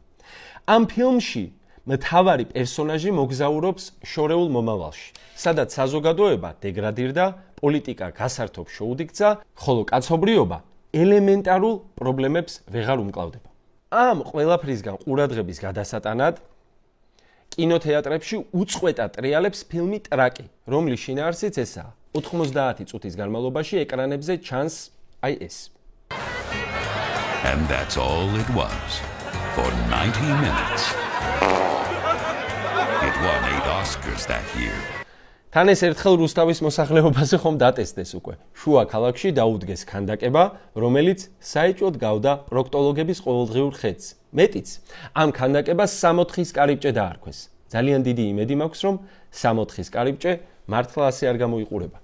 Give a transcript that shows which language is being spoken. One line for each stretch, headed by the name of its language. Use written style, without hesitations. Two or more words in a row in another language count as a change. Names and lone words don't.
Georgian: ამ ფილმში მთავარი პერსონაჟი მოგზაურობს შორეულ მომავალში, სადაც საზოგადოება დეგრადირდა, პოლიტიკა გასართობ შოუდიქცა, ხოლო კაცობრიობა ელემენტარულ პრობლემებს ვეღარ უმკლავდება. ამ ყველაფრისგან ყურადღების გადასატანად კინოთეატრებში უწყვეტად ტრიალებს ფილმი ტრაკი, რომლის შინაარსიც ესაა. 90 წუთის განმავლობაში ეკრანებზე ჩანს აი ეს.
English: And that's all it was for 90 minutes. It won 8 Oscars that year.
Georgian: თან ეს ერთხელ რუსთავის მოსახლეობაზე ხომ დატესტეს უკვე. შუა ქალაქში დაუდგეს ქანდაკება, რომელიც საეჭვოდ გავდა პროქტოლოგების ყოველდღიურ ხედს. მეტიც, ამ ქანდაკებას 64-ის კარიბჭე დაარქვეს. ძალიან დიდი იმედი მაქვს, რომ 64-ის კარიბჭე მართლა ასე არ გამოიყურება.